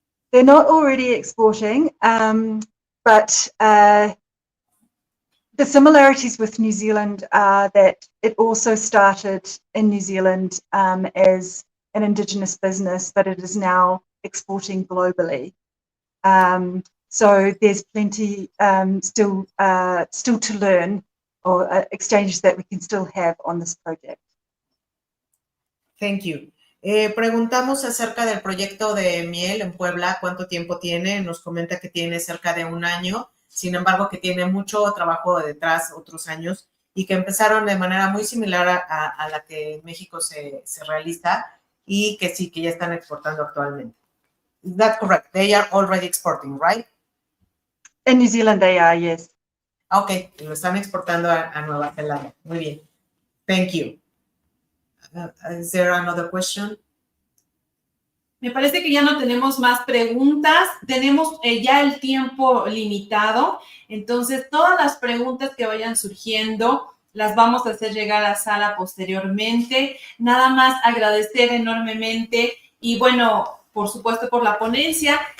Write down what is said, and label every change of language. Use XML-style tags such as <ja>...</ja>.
<en>They're not already exporting, but the similarities with New Zealand are that it also started in New Zealand as an Indigenous business, but it is now exporting globally. So there's plenty still to learn or exchanges that we can still have on this project. Thank you.</en> <es>Preguntamos acerca del proyecto de miel en Puebla, cuánto tiempo tiene. Nos comenta que tiene cerca de 1 año, sin embargo que tiene mucho trabajo detrás, otros años, y que empezaron de manera muy similar a la que en México se realiza y que sí, que ya están exportando actualmente.</es> <en>Is that correct? They are already exporting, right? In New Zealand they are, yes.</en> <es>Okay, lo están exportando a Nueva Zelanda. Muy bien.</es> <en>Thank you. Is there another question?</en> <es>Me parece que ya no tenemos más preguntas, tenemos ya el tiempo limitado, entonces todas las preguntas que vayan surgiendo las vamos a hacer llegar a Sara posteriormente. Nada más agradecer enormemente y bueno, por supuesto por la ponencia.</es>